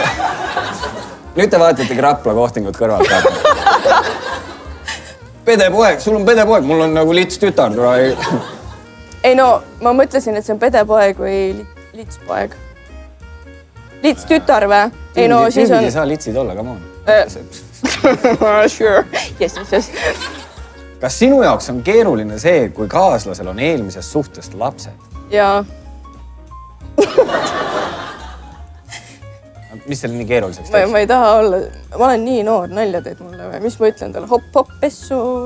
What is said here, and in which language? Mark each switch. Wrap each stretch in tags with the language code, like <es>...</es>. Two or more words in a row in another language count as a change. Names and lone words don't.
<et>Nüüd te vaatategi Rapla kohtingut kõrvalt. Pedepoeg, sul on pedepoeg, mul on nagu lits tütar. Ei no, ma mõtlesin, et see on pedepoeg või litspoeg. Lits tütar või? Ei no, siis on... Ei saa litsid olla,</et> <en>come on. Sure. Yes.</en> <et>Kas sinu jaoks on keeruline see, kui kaaslasel on eelmisest suhtest lapsed? Jaa. Mis seal nii keeruliseks teeks? Ma ei taha olla... Ma olen nii noor, nalja teed mulle või? Mis ma ütlen talle? Hopp, pessu.</et>